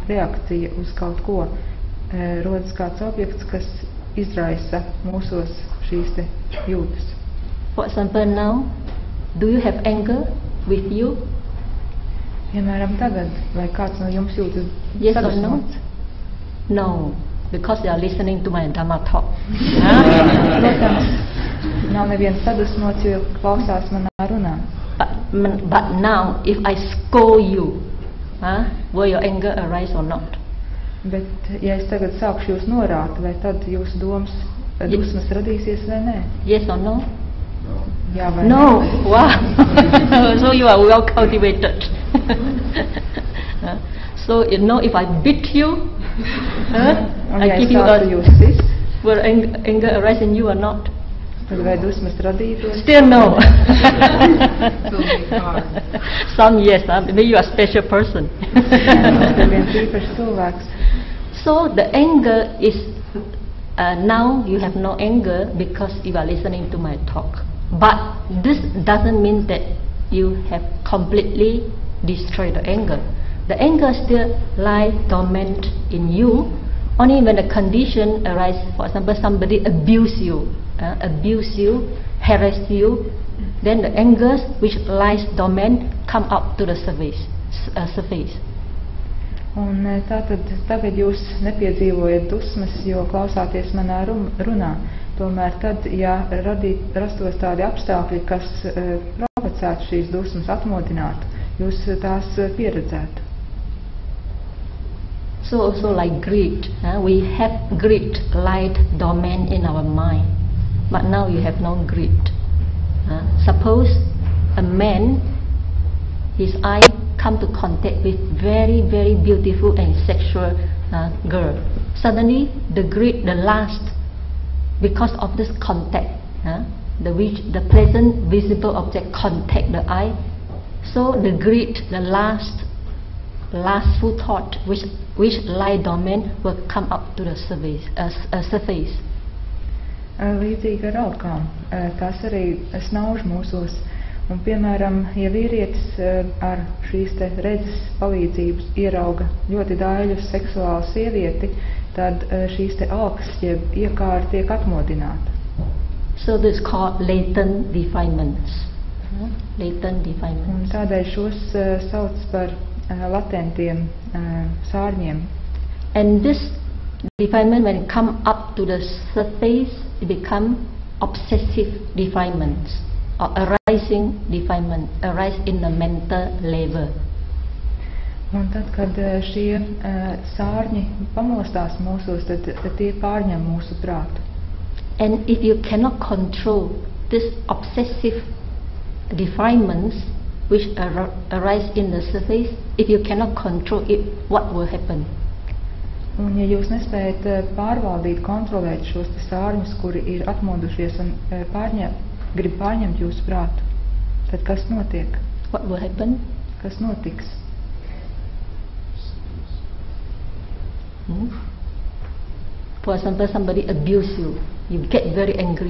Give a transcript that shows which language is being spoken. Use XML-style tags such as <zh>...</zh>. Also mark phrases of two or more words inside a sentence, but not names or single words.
<lv>reakcija uz kaut ko, rodas kāds objekts, kas izraisa mūsos šīs te jūtas.</lv> <en>For example, now, do you have anger with you?</en> <lv>Piemēram, tagad, vai kāds no jums jūtas</lv> <en>Yes or no?</en> <lv>sadusmots?</lv> <en>No, because you are listening to my Dhamma talk.</en> <lv>Protams, nav neviens sadusmots, jo klausās manā runā.</lv> <en>But now, if I scold you, will your anger arise or not?</en> <lv>Bet, ja es tagad sākšu jūs norāt, vai tad jūsu dusmas radīsies vai nē?</lv> <en>Yes or no?</en> <lv>Jā vai</lv> <en>No.</en> <lv>nē?</lv> <en>Wow. So you are well cultivated. So you know, if I beat you,</en> <lv>Un</lv> <en>I</en> <lv>ja es</lv> <en>give you</en> <lv>sāktu</lv> <en>a,</en> <lv>jūs sist,</lv> <en>will anger arise in you or not?</en> <lv>tad vai dusmas radītos?</lv> <en>Still no. It will be hard. Some yes, maybe you are a special person.</en> <lv>Tas ir viens īpašs cilvēks.</lv> <en>So the anger is, now you have no anger because you are listening to my talk. But this doesn't mean that you have completely destroyed the anger. The anger still lies dormant in you. Only when the condition arises, for example, somebody abuse you, harass you, then the anger which lies dormant come up to the surface.</en> <lv>Un tātad tagad jūs nepiedzīvojat dusmas, jo klausāties manā runā. Tomēr tad, ja rastos tādi apstākļi, kas provocētu šīs dusmas, atmodinātu, jūs tās pieredzētu.</lv> <en>So also like greed, we have greed light dormant in our mind, but now you have no greed. Suppose a man, his eye come to contact with very, very beautiful and sexual girl. Suddenly the greed, the lust, because of this contact, the pleasant visible object contact the eye, so the greed, the lustful thought which lie dormant will come up to the surface.</en> <lv>Līdzīgi ar aukām, tās arī snauž mūsos. Un, piemēram, ja vīrietis ar šīs te redzes palīdzības ierauga ļoti daiļu seksuālu sievieti, tad šīs te alkas, jeb iekāri tiek atmodināta.</lv> <en>So this is called latent defilements. Latent</en> <lv>Un</lv> <en>defilements.</en> <lv>tādēļ šos sauc par latentiem sārņiem.</lv> <en>And this defilement, when it come up to the surface, it become obsessive defilements or arising defilement, arise in the mental level.</en> <lv>Un tad, kad šie sārņi pamostās mūsos, tad tie pārņem mūsu prātu.</lv> <en>And if you cannot control this obsessive defilements which arise in the surface, if you cannot control it, what will happen?</en> <lv>Un ja jūs nespējat pārvaldīt, kontrolēt šos te sārņus, kuri ir atmodušies un grib pārņemt jūsu prātu, tad kas notiek?</lv> <en>What will happen?</en> <lv>Kas notiks?</lv> <en>For example, somebody abuse you, you get very angry.</en>